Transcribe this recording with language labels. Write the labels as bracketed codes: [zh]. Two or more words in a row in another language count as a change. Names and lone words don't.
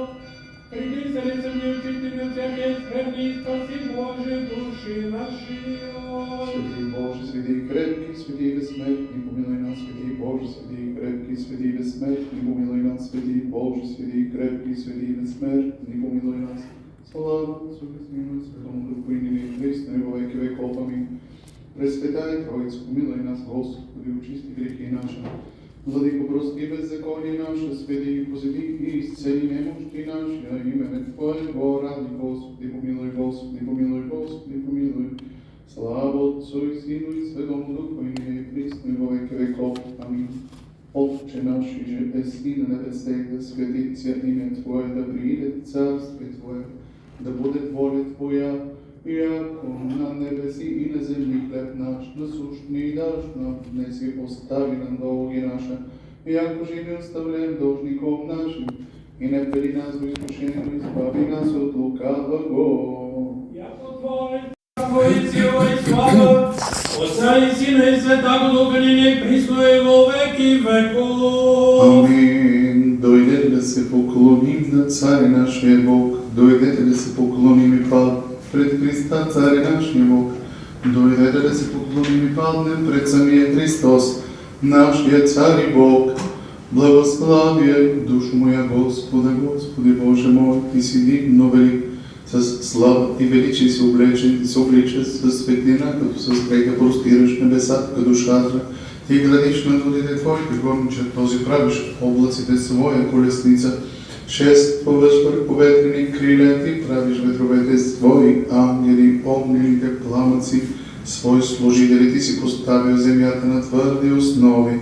[cu] Приди се ли съди очите от всякия скверни, спаси Боже души наши. Святи Боже, святи и крепки, святи и безсмертни, помилуй нас, святи Боже, святи и крепки, святи и безсмертни, помилуй нас, святи Боже, святи и крепки, святи и безсмертни, помилуй нас. Слава Отцу и Сину и Святому Духу, и ныне и присно, и во веки веков. Аминь. Пресвятай Троицу, помилуй нас, Господи, очисти грехи наши. Владико, прости беззаконие наше, святи, посети и исцели немощи наши, а имене Твоего ради, Господи, помилуй, Господи, помилуй, Господи, помилуй. Слава Отцу и Сину и Святому Духу, и ныне и присно, и во веки веков. Аминь. Отче наш, иже еси на небесех, да светится имя Твое, да прииде царствие Твое, да будет воля Твоя, яко на небеси и на земли хлеб наш насущный дашь нам днес и остави нам долги наши, яко же мы оставляем должников нашим, и не введи нас в искушение, но избави нас от лукавого. Яко Твое, Твое сила и слава, Отца и Сина и Святаго Духа, ныне и присно, и во веки веков. Аминь. [bg] Дойдете да се поклоним на Царя нашия Бог, дойдете да се поклоним и паднем пред Христа, Царя нашия Бог, дойдете да се поклоним и паднем пред самия Христос, нашия Царь и Бог. Благославяй душу моя Господа, Господи Боже мой, Ти си дивно велик, с слава и величие си облечен, Ти се облича с светлина, като с стреха простираш небесата, като шатра. Ти градиш на водите Твоите гонча, този правиш облаците своя колесница. Шествуваш върху ветрени криле, Ти правиш ветровете свои ангели, огнените пламъци, свои служители Ти си поставил земята на твърди основи.